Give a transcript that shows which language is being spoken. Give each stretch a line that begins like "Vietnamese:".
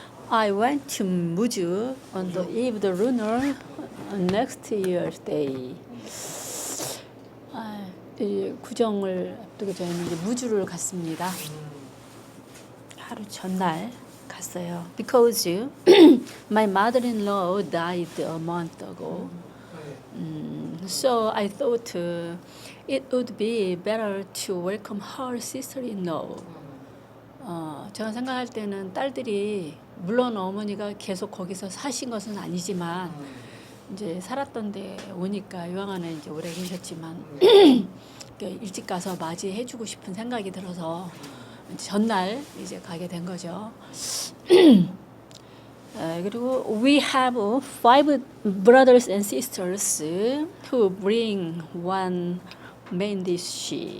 English: I went to Muju on the eve of the lunar next year's day.
Korean: 이 구정을 앞두고 저희는 이제 무주를 갔습니다. 하루 전날 갔어요.
English: Because my mother-in-law died a month ago. So I thought it would be better to welcome her sister-in-law.
Korean: 제가 생각할 때는 딸들이 물론 어머니가 계속 거기서 사신 것은 아니지만 이제 살았던 데 오니까 요양원에 이제 오래 계셨지만 일찍 가서 맞이해주고 싶은 생각이 들어서 전날 이제 가게 된 거죠.
English: 그리고 we have 5 brothers and sisters who bring one main dish.